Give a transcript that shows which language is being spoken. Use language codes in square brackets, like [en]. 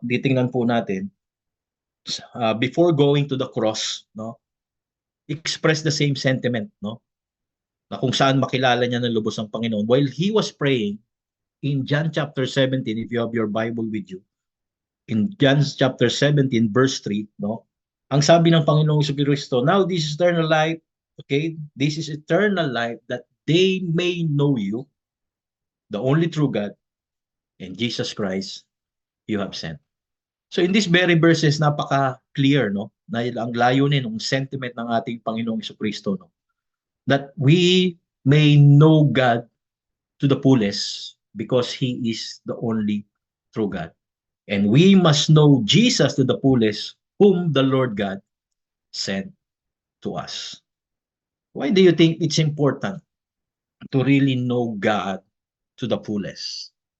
[tl] Titingnan po natin, [en] before going to the cross, no? Express the same sentiment, no? [tl] Na kung saan makilala niya ng lubos ang Panginoon. [en] While He was praying, in John chapter 17, if you have your Bible with you, in John chapter 17, verse 3, no? [tl] Ang sabi ng Panginoong Kristo, [en] now this is eternal life, okay? This is eternal life that they may know you, the only true God, and Jesus Christ you have sent. So in these very verses, napaka-clear, no? [tl] Na ang layunin, ng sentiment ng ating Panginoong Kristo, no? [en] That we may know God to the fullest because He is the only true God. And we must know Jesus to the fullest, whom the Lord God sent to us. Why do you think it's important to really know God to the fullest?